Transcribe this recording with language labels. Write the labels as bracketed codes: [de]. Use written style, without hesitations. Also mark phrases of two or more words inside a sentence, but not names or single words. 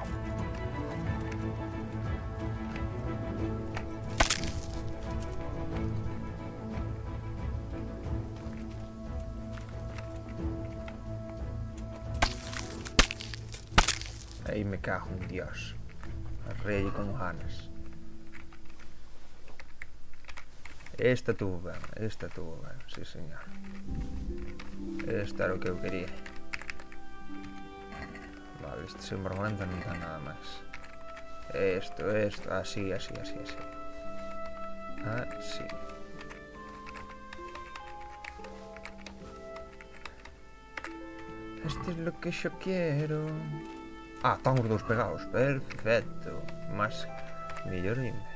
[gl] Aí me cago en Dios. Arrei con ganas. Esta tuvo ben, sí señor. Esta era o que eu quería. Vale, este [es] sin vergüenza [gl] non dá nada máis. [es] Esto, así. Así. Esto es lo que yo quiero. [gl] Ah, están os dous pegados. Perfecto. Más mellorín.